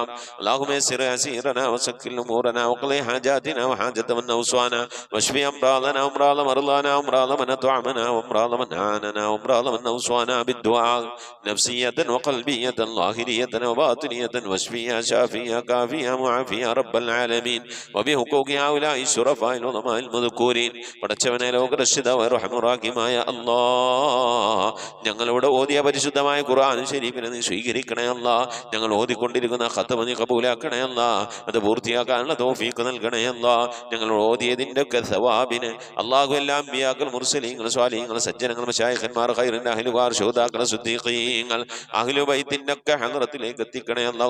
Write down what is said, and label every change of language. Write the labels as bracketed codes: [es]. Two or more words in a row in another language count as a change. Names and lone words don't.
[ar] اللهم يسر أسيرنا وسكن أمورنا وقضي حاجاتنا وحاجة من أوصانا واشف أمراضنا وأمراض مرضانا وأمراض من أطعمنا وأمراض من أعاننا وأمراض من أوصانا بالدعاء نفسية وقلبية ظاهرية وباطنية واشفيا شافيا كافيا معافيا رب العالمين وبحقوق هؤلاء الشرفاء العظماء المذكورين. [ml] പടച്ചവനെ ലോകരക്ഷിതാവായ റഹ്മാനുറഹീമായ അല്ലാഹ്, ഞങ്ങളിവിടെ ഓതിയ പരിശുദ്ധമായ ഖുർആൻ ശരീഫിനെ നീ സ്വീകരിക്കണേ അല്ലാഹ്. ഞങ്ങൾ ഓതിക്കൊണ്ടിരിക്കുന്ന ഖത്മ നീ കബൂലാക്കണേ അല്ലാഹ്. അത് പൂർത്തിയാക്കാനുള്ള തൗഫീഖ് നൽകണേ അല്ലാഹ്. ഞങ്ങൾ ഓതിയതിൻ്റെ ഒക്കെ സവാബിന് അല്ലാഹു എല്ലാ അമ്പിയാക്കൾ മുർസലീങ്ങൾ സ്വാലിഹീങ്ങൾ സജ്ജനങ്ങൾ മശായിഖന്മാർ ഖൈറിൻ്റെ അഹ്ലുകാർ ശുഹദാക്കൾ സിദ്ദീഖീങ്ങൾ അഹ്ലു ബൈത്തിൻ്റെ ഒക്കെ ഹളറത്തിലേക്ക് എത്തിക്കണേ അല്ലാഹു.